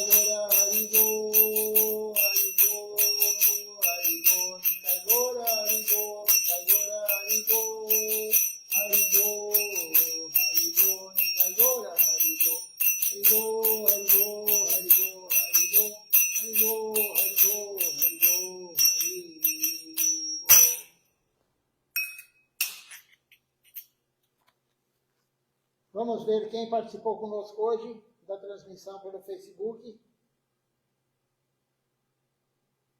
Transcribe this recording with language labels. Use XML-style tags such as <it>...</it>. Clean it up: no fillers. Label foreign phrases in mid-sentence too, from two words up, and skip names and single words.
<bn>গৌর হরি গো হরি গো হরি গো নিতাই গৌর হরি গো নিতাই গৌর হরি গো হরি গো হরি গো নিতাই গৌর হরি গো হরি গো হরি গো হরি গো হরি গো হরি গো হরি গো হরি গো হরি গো।</bn> <pt>Vamos ver quem participou conosco hoje da transmissão pelo Facebook.</pt>